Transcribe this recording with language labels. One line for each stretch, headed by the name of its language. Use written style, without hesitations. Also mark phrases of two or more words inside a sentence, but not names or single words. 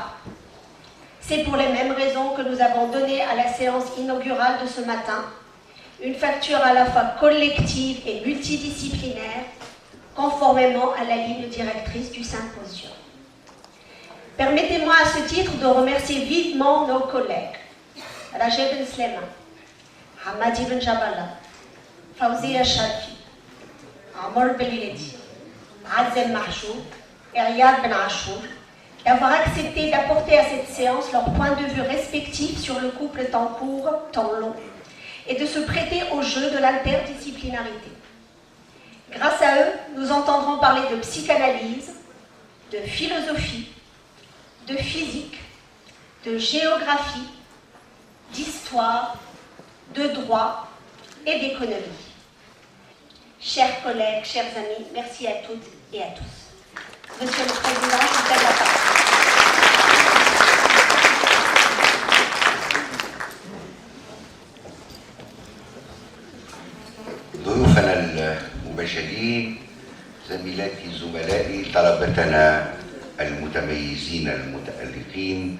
French: C'est pour les mêmes raisons que nous avons donné à la séance inaugurale de ce matin une facture à la fois collective et multidisciplinaire, conformément à la ligne directrice du symposium. Permettez-moi à ce titre de remercier vivement nos collègues Rajeb Ben Sleman, Hamadi Ben Jabala, Fawziya Sharfi, Amor Beliledi, Azel Mahjoub et Riyad Ben Achour d'avoir accepté d'apporter à cette séance leurs points de vue respectifs sur le couple temps court, temps long, et de se prêter au jeu de l'interdisciplinarité. Grâce à eux, nous entendrons parler de psychanalyse, de philosophie, de physique, de géographie, d'histoire, de droit et d'économie. Chers collègues, chers amis, merci à toutes et à tous. Monsieur le Président, je vous cède la parole.
Arabic: ضيوفنا المباشرين، زميلاتي زملائي، طلبتنا المتميزين المتألقين،